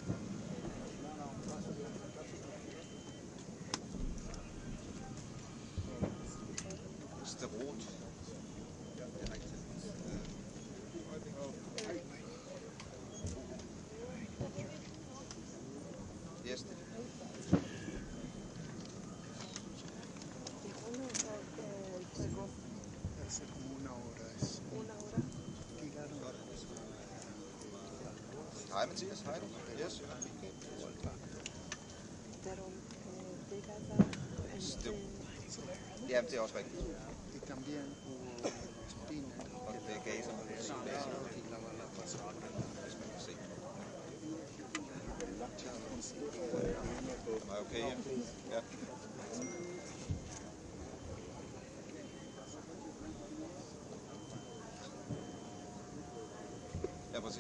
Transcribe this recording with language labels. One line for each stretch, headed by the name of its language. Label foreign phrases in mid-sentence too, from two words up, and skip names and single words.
Danish: Sderot. Ja, jeg har ikke tændt. Yes.
Spanish: Hace como una hora.
Danish: Hej Mathias, hej. Yes. Ja, det er også rigtigt.
Spanish: Y también hubo espina.
Danish: Og det er Gaza, og det er Gaza. Hvis man kan se. Er okay, ja? Ja. Ja, præcis.